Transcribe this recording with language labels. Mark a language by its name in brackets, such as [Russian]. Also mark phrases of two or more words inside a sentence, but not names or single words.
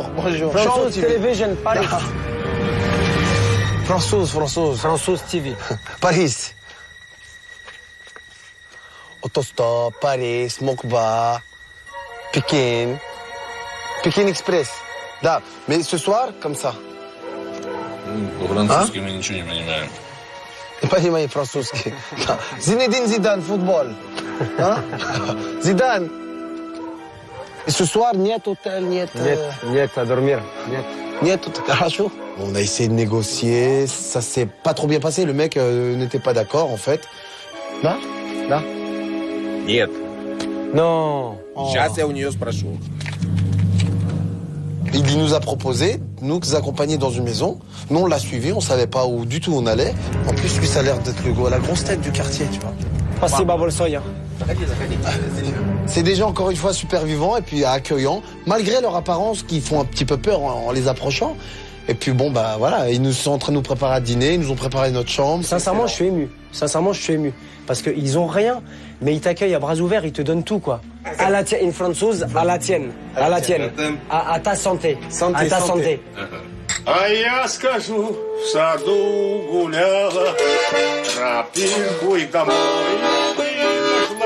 [French] France Television, Paris. François TV. Paris. Autostop, Paris, Mokba, Pékin Express. Да, mais ce soir, comme ça. [Russian] По-французски мы ничего не понимаем. Не понимаю французский. Зинедин Зидан, футбол. Зидан. [French] Et ce soir, [Russian] нет hôtel, нет... Нет, [French] à dormir. [Russian] Нет, хорошо. [French] On a essayé de négocier, ça s'est pas trop bien passé. Le mec n'était pas d'accord, en fait. [Russian] Да? Нет. [French] Non. [Russian] Сейчас я у нее спрошу. [French] Il nous a proposé, nous accompagner dans une maison. Nous, on l'a suivi, on savait pas où du tout on allait. En plus, lui, ça a l'air d'être la grosse tête du quartier, tu vois. [Russian] Спасибо большое. [French] C'est des gens, encore une fois, super vivants et puis accueillants, malgré leur apparence qui font un petit peu peur en les approchant. Et puis bon, bah voilà, ils nous sont en train de nous préparer à dîner, ils nous ont préparé notre chambre. Sincèrement, je suis ému. Parce qu'ils ont rien, mais ils t'accueillent à bras ouverts, ils te donnent tout, quoi. À la tienne, une française, à la tienne. À ta santé. À ta santé. [Russian] А я скажу, в саду гуляла, тропинку и домой нашла.